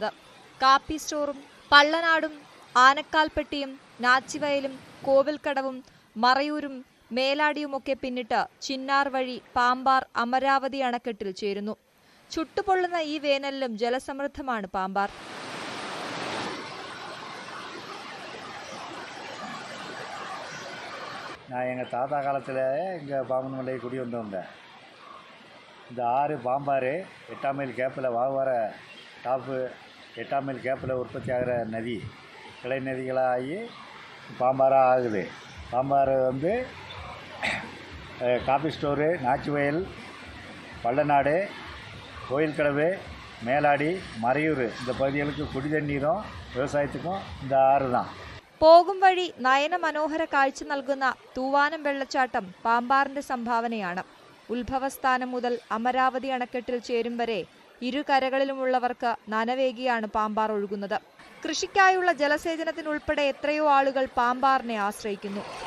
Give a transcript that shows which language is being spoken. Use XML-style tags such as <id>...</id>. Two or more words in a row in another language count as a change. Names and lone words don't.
<ml>കാപ്പി സ്റ്റോറും പള്ളനാടും ആനക്കാൽപ്പെട്ടിയും നാച്ചിവയലും കോവിൽക്കടവും മറയൂരും മേലാടിയുമൊക്കെ പിന്നിട്ട് ചിന്നാർ വഴി പാമ്പാർ അമരാവതി അണക്കെട്ടിൽ ചേരുന്നു. ചുട്ടുപൊള്ളുന്ന ഈ വേനലിലും ജലസമൃദ്ധമാണ് പാമ്പാർ.</ml> <ta>நான் எங்கள் தாத்தா காலத்தில் இங்கே பாம்பன்மலைக்கு குடி வந்தவங்க. இந்த ஆறு பாம்பாறு 8ஆம் மைல் கேப்பில் வாகவர டாப்பு 8ஆம் மைல் கேப்பில் உற்பத்தி ஆகிற நதி கிளை நதிகளாகி பாம்பாராக ஆகுது. பாம்பாறு வந்து காபி ஸ்டோரு, நாச்சிவயல், பள்ளநாடு, கோயில்கடவு, மேலாடி, மறையூர் இந்த பகுதிகளுக்கு குடி தண்ணீரும் விவசாயத்துக்கும் இந்த ஆறு தான்.</ta> <ml>പോകും വഴി നയന മനോഹര കാഴ്ച നൽകുന്ന തൂവാനം വെള്ളച്ചാട്ടം പാമ്പാറിന്റെ സംഭാവനയാണ്. ഉത്ഭവസ്ഥാനം മുതൽ അമരാവതി അണക്കെട്ടിൽ ചേരും വരെ ഇരുകരകളിലുമുള്ളവർക്ക് നനവേകിയാണ് പാമ്പാർ ഒഴുകുന്നത്. കൃഷിക്കായുള്ള ജലസേചനത്തിനുൾപ്പെടെ എത്രയോ ആളുകൾ പാമ്പാറിനെ ആശ്രയിക്കുന്നു.</ml>